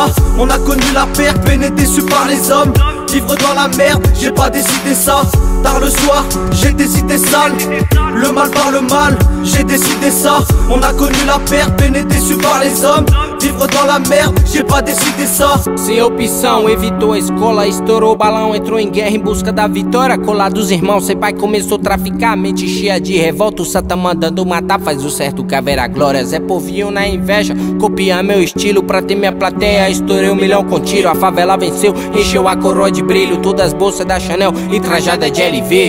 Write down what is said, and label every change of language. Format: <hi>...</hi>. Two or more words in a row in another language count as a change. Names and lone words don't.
<fr>On a connu la perte, peiné déçu par les hommes. Vivre dans la merde, j'ai pas décidé ça. Tard le soir, j'ai des idées sales. Le mal par le mal, j'ai décidé ça. On a connu la perte, peiné déçu par les hommes. Vivre dans la merde, j'ai pas décidé ça.</fr> <pt>Sem opção, evitou a escola, estourou o balão, entrou em guerra em busca da vitória. Colados irmãos, sem pai começou a traficar, mente cheia de revolta, o Satan mandando matar, faz o certo que haverá glória. Zé Povinho na inveja, copia meu estilo pra ter minha plateia. Estourei 1 milhão com tiro, a favela venceu, encheu a coroa de brilho, todas as bolsas da Chanel e trajada de LV.</pt>